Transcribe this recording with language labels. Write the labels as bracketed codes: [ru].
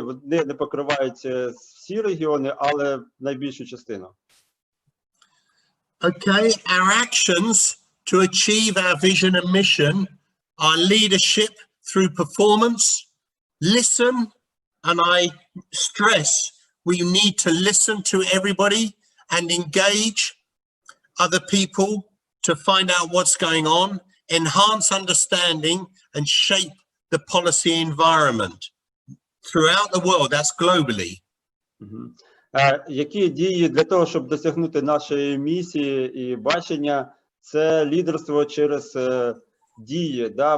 [uk] Вони не покривають всі регіони, але найбільшу частину. [en] Okay, our actions to achieve our vision and mission are leadership through performance, listen, and I stress we need to listen to everybody and engage other people to find out what's going on, enhance understanding and shape the policy environment throughout the world, that's globally. [uk] Які дії для того, щоб досягнути нашої місії і бачення, це лідерство через дії. Да?